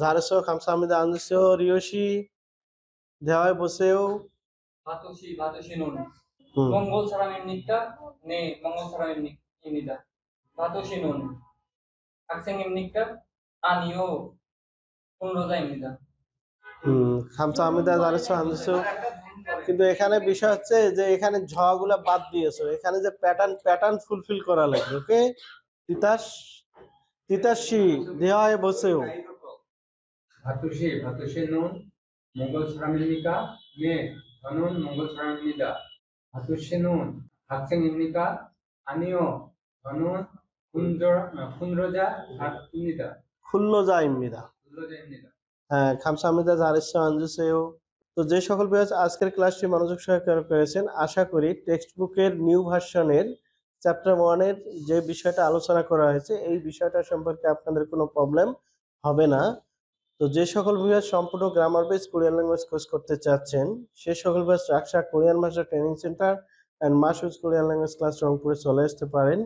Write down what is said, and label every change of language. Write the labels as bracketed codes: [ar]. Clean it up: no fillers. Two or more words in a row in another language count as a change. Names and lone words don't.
[ko] 잘했어요. 감사합니다. 앉으세요. 리오 씨 대화해 보세요. 바토시는 몽골 사람입니까? 네, 몽골 사람입니다. 바토시는 학생입니까? 아니요, 근로자입니다. 감사합니다. 잘했어. 앉으세요। [bn] কিন্তু এখানে বিষয় হচ্ছে যে এখানে ঝগুলা বাদ দিয়েছো, এখানে যে প্যাটার্ন ফুলফিল করা লাগবে। [ko] ওকে, 티타시 대화해 보세요. 바투시는 몽골 사람입니까? 네, 저는 몽골 사람입니다. 바투시는 학생입니까? 아니요, 저는 근로자입니다. 쿨로자입니다। হ্যাঁ, 감사합니다. 잘했어. 앉으세요। [bn] তো যে সকল ব্যাচ আজকের ক্লাসটি মনোযোগ সহকারে করেছেন, আশা করি টেক্সট বুকের নিউ ভার্সনের চ্যাপ্টার 1 এর যে বিষয়টা আলোচনা করা হয়েছে এই বিষয়টা সম্পর্কে আপনাদের কোনো প্রবলেম হবে না। তো যে সকল ব্যাচ সম্পূর্ণ [en] grammar base Korean language course [bn] করতে চাচ্ছেন সে সকল ব্যাচ রাকসা কোরিয়ান ভাষা ট্রেনিং সেন্টার এন্ড মাসুজ কোরিয়ান ল্যাঙ্গুয়েজ ক্লাস রংপুরে চলে আসতে পারেন।